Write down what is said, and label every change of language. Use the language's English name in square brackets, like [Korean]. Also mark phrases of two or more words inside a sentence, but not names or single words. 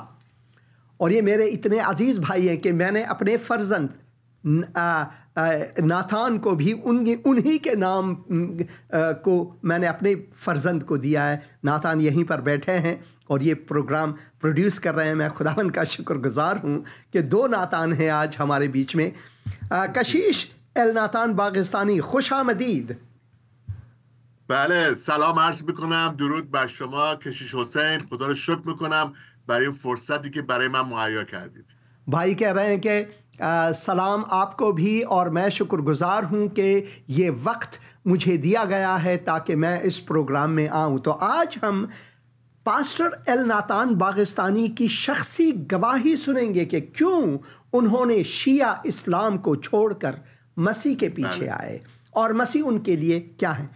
[Urdu] اور یہ میرے اتنے عزیز بھائی ہیں کہ میں نے اپنے فرزند ناتھان کو بھی انہی کے نام کو میں نے اپنے فرزند کو دیا ہے. ناتھان یہیں پر بیٹھے ہیں اور یہ پروگرام پروڈیوس کر رہے ہیں. میں خداوند کا شکرگزار ہوں کہ 2 ناتان ہیں آج ہمارے بیچ میں. کشیش ال ناتان باغستانی، خوش آمدید. [Persian] بله، سلام عرض میکنم، درود بر شما کشیش حسین. خدا رو شکر میکنم برای این فرصتی که برای من مهیا کردید. [Urdu] بھائی کہہ رہے ہیں کہ سلام آپ کو بھی، اور میں شکرگزار ہوں کہ یہ وقت مجھے دیا گیا ہے تاکہ میں اس پروگرام میں آؤں. تو آج ہم پاسٹر ال ناتان باغستانی کی شخصی گواہی سنیں گے کہ کیوں انہوں نے شیعہ اسلام کو چھوڑ کر مسیح کے پیچھے آئے اور مسیح ان کے لیے کیا ہے.